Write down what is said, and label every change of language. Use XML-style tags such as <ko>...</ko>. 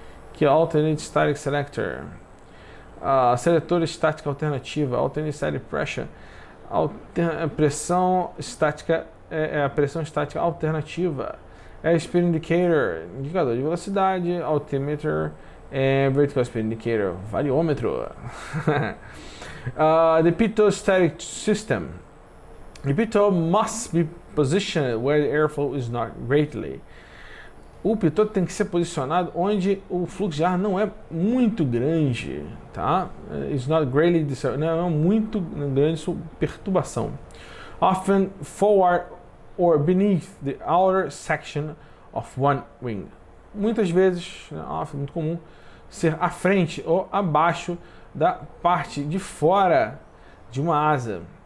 <pt>Aqui, ó, alternate static selector, seletor estática alternativa, alternate static pressure, pressão estática, a pressão estática alternativa, speed indicator, indicador de velocidade, altimeter, vertical speed indicator, variômetro.</pt> <en>The Pitot System. The Pitot must be positioned where the airflow is not greatly.</en> <pt>O pitot tem que ser posicionado onde o fluxo de ar não é muito grande, tá?</pt> <en>It's not greatly disturbed,</en> <pt>não é muito grande perturbação.</pt> <en>Often forward or beneath the outer section of one wing.</en> <pt>Muitas vezes, muito comum, ser à frente ou abaixo da parte de fora de uma asa.</pt>